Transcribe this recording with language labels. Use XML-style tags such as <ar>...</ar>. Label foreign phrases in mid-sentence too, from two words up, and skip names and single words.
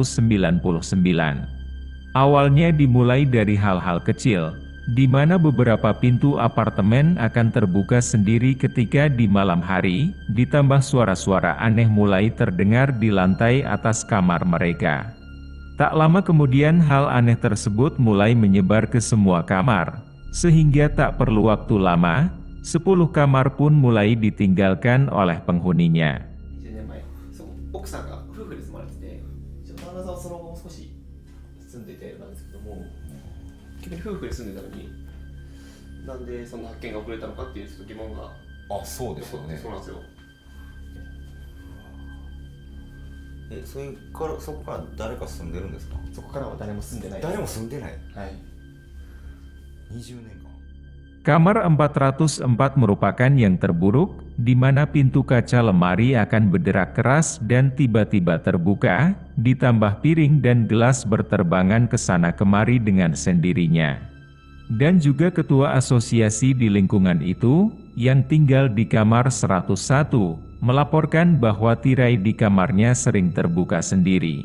<id>Awalnya dimulai dari hal-hal kecil, di mana beberapa pintu apartemen akan terbuka sendiri ketika di malam hari, ditambah suara-suara aneh mulai terdengar di lantai atas kamar mereka. Tak lama kemudian hal aneh tersebut mulai menyebar ke semua kamar, sehingga tak perlu waktu lama, 10 kamar pun mulai ditinggalkan oleh penghuninya.</id> <ja>夫婦で住んでたのに、なんでその発見が遅れたのかっていうちょっと疑問が。あ、そうですよね。そうなんですよ。そこから誰か住んでるんですか？そこからは誰も住んでないです。誰も住んでない。はい。 20年間。</ja> <id>Kamar 404 merupakan yang terburuk, di mana pintu kaca lemari akan berderak keras dan tiba-tiba terbuka, ditambah piring dan gelas berterbangan ke sana kemari dengan sendirinya. Dan juga ketua asosiasi di lingkungan itu, yang tinggal di kamar 101, melaporkan bahwa tirai di kamarnya sering terbuka sendiri.</id>